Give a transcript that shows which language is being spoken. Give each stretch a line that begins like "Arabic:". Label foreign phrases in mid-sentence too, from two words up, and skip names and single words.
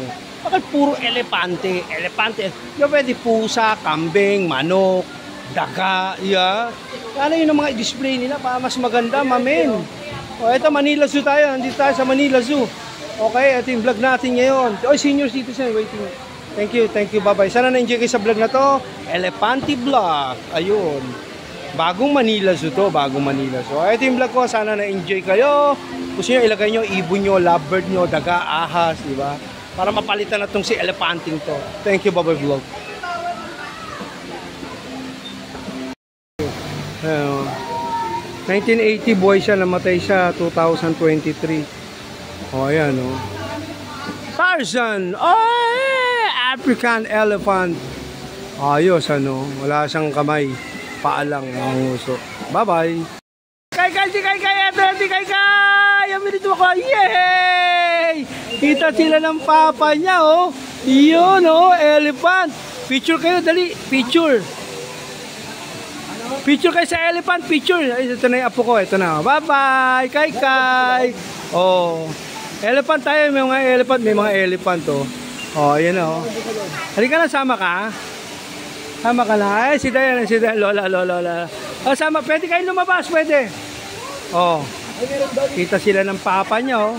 Filipino: Bakit puro elepante? Hindi pa pwede pusa, kambing, manok, daga, yeah. Ano yun ang mga display nila para mas maganda, mamen. O, ito Manila Zoo tayo. Nandito tayo sa Manila Zoo. Okay, ito yung vlog natin ngayon. Oy,
English: senior citizen, waiting. Thank you, bye-bye.
Filipino: Sana na-enjoy kayo sa vlog na to. Elepante Vlog. Ayun. Bagong Manila Zoo to, bagong Manila Zoo. Ito yung vlog ko, sana na-enjoy kayo. Gusto nyo, ilagay nyo, ibon nyo, lovebird nyo, daga, ahas, di ba? Para mapalitan na itong si elepanting to.
English: Thank you, bye-bye vlog.
Filipino: 1980 boy siya, namatay siya 2023. O, ayan, o.
English: Tarzan! African elephant.
Filipino: Ayos, wala siyang kamay. Paalang ang uso.
English: Bye-bye!
Filipino: Kaykay! Aminito ako! Yay! Kita sila ng papa niya, oh! Yun, oh! Elephant! Picture kayo, dali! Picture! Picture kayo sa elephant, picture. Ay, ito na yung apo ko, ito na.
English: Bye-bye, Kaykay. Oh.
Filipino: Elephant tayo, may mga elephant oh. Oh, ayan oh. Halika na, sama ka. Sama ka na. Ay, si Dayan, lola. Oh, sama, pwede kayo lumabas, pwede. Oh. Kita sila ng papa niya oh.